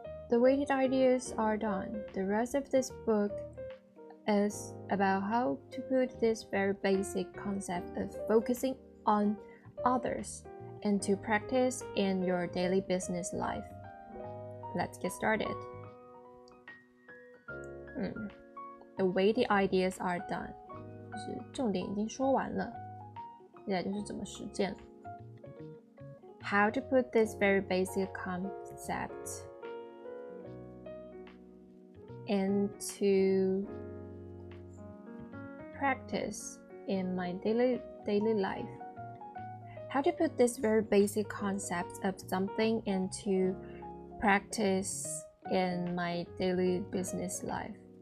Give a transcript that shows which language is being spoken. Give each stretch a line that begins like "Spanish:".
English: The weighted ideas are done. The rest of this book is about how to put this very basic concept of focusing on others into practice in your daily business life. Let's get started. The weighted ideas are done.
Chinese: 就是重点已经说完了，接下来就是怎么实践。
English: How to put this very basic concept into practice in my daily life. How to put this very basic concept of something into practice in my daily business life.